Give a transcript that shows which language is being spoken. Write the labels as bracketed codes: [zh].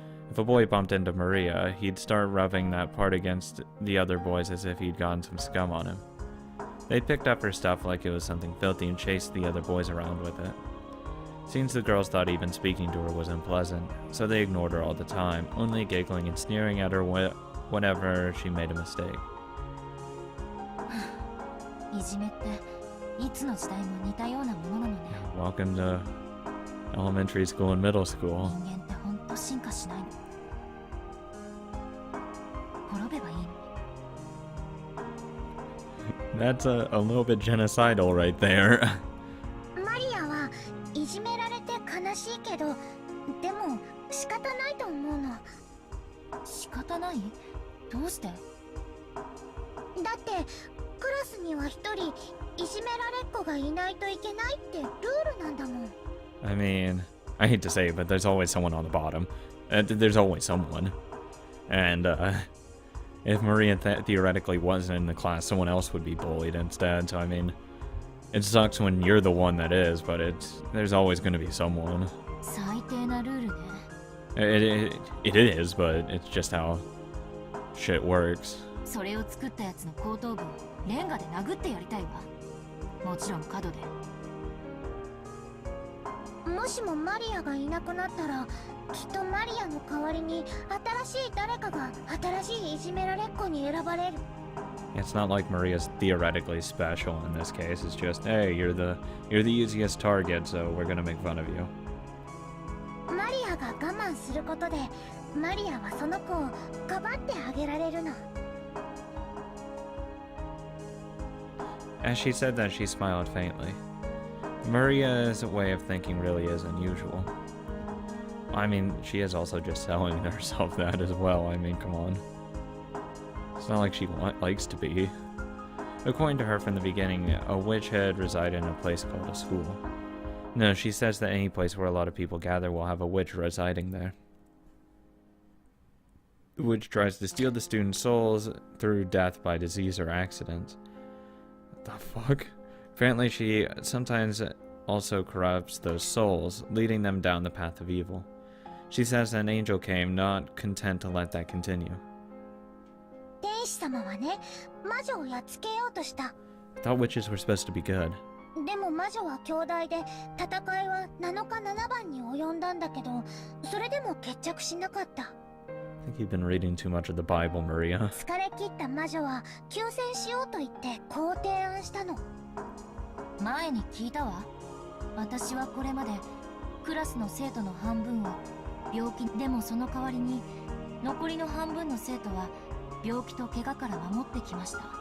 [en] If a boy bumped into Maria, he'd start rubbing that part against the other boys as if he'd gotten some scum on him. They picked up her stuff like it was something filthy and chased the other boys around with it. Seems the girls thought even speaking to her was unpleasant, so they ignored her all the time, only giggling and sneering at her whenever she made a mistake. [ja] いじめっていつの時代も似たようなものなのね。 [en] Welcome to elementary school and middle school. [ja] 人間ってほんと進化しないの。滅べばいいの。 [en] That's a little bit genocidal right there. [ja] マリアはいじめられて悲しいけど、でも仕方ないと思うの。仕方ない？どうして？だってクラスには一人いじめられっ子がいないといけないってルールなんだもん。 [en] I mean, I hate to say it, but there's always someone on the bottom. There's always someone. And if Maria theoretically wasn't in the class, someone else would be bullied instead. So I mean, it sucks when you're the one that is, but there's always going to be someone. [ja] 最低なルールね。 [en] It is, but it's just how shit works. [ja] それを作ったやつの後頭部をレンガで殴ってやりたいわ。もちろん角で。もしもマリアがいなくなったら、きっとマリアの代わりに新しい誰かが新しいいじめられっ子に選ばれる。 [en] It's not like Maria's theoretically special in this case. It's just, hey, you're the easiest target, so we're gonna make fun of you. [ja] マリアが我慢することで、マリアはその子をかばってあげられるの。 [en] As she said that, she smiled faintly. Maria's way of thinking really is unusual. I mean, she is also just telling herself that as well. I mean, come on. It's not like she likes to be. According to her from the beginning, a witch had resided in a place called a school. No, she says that any place where a lot of people gather will have a witch residing there. The witch tries to steal the students' souls through death by disease or accident. What the fuck? Apparently she sometimes also corrupts those souls, leading them down the path of evil. She says an angel came, not content to let that continue. [ja] 天使様はね、魔女をやっつけようとした。 [en] I thought witches were supposed to be good. [ja] でも魔女は兄弟で、戦いは7日7番に及んだんだけど、それでも決着しなかった。 [en] I think you've been reading too much of the Bible, Maria. [ja] 疲れ切った魔女は休戦しようと言ってこう提案したの。前に聞いたわ。私はこれまでクラスの生徒の半分を病気でもその代わりに残りの半分の生徒は病気と怪我から守ってきました。